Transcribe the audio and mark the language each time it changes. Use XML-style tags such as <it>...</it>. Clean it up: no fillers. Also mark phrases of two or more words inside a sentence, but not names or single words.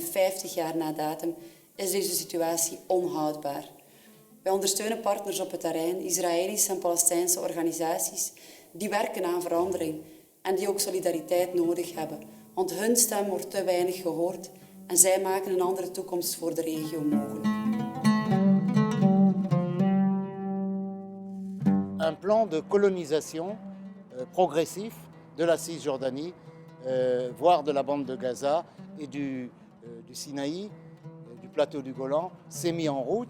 <nl>50 jaar na datum is deze situatie onhoudbaar. Wij ondersteunen partners op het terrein, Israëlische en Palestijnse organisaties die werken aan verandering en die ook solidariteit nodig hebben, want hun stem wordt te weinig gehoord en zij maken een andere toekomst voor de regio mogelijk.</nl> <fr>Un plan de colonisation progressif de la Cisjordanie, voire de la bande de Gaza et du Sinaï, du plateau du Golan, s'est mis en route.</fr>